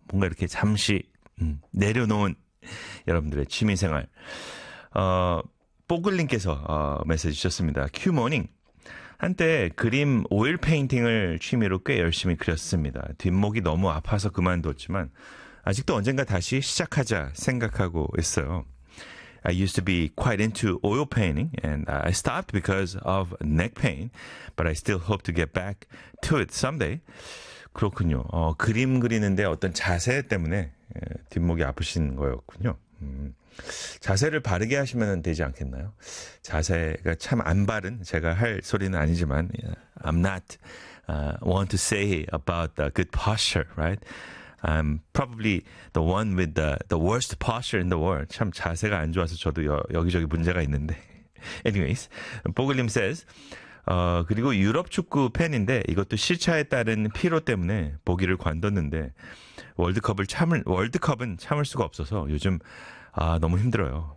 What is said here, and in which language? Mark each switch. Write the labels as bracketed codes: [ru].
[ko] 뭔가 이렇게 잠시 내려놓은 여러분들의 취미생활. 뽀글님께서 메시지 주셨습니다. Q 모닝. 한때 그림 오일 페인팅을 취미로 꽤 열심히 그렸습니다. 뒷목이 너무 아파서 그만뒀지만 아직도 언젠가 다시 시작하자 생각하고 있어요. [en] I used to be quite into oil painting and I stopped because of neck pain, but I still hope to get back to it someday. [ko] 그렇군요. 그림 그리는데 어떤 자세 때문에 뒷목이 아프신 거였군요. 자세를 바르게 하시면 되지 않겠나요? 자세가 참 안 바른 제가 할 소리는 아니지만 [en] I'm not want to say about the good posture, right? I'm probably the one with the worst posture in the world. [ko] 참 자세가 안 좋아서 저도 여기저기 문제가 있는데 [en] Anyways, [ko] 보글님 says 그리고 유럽 축구 팬인데 이것도 시차에 따른 피로 때문에 보기를 관뒀는데 월드컵은 참을 수가 없어서 요즘 아 너무 힘들어요.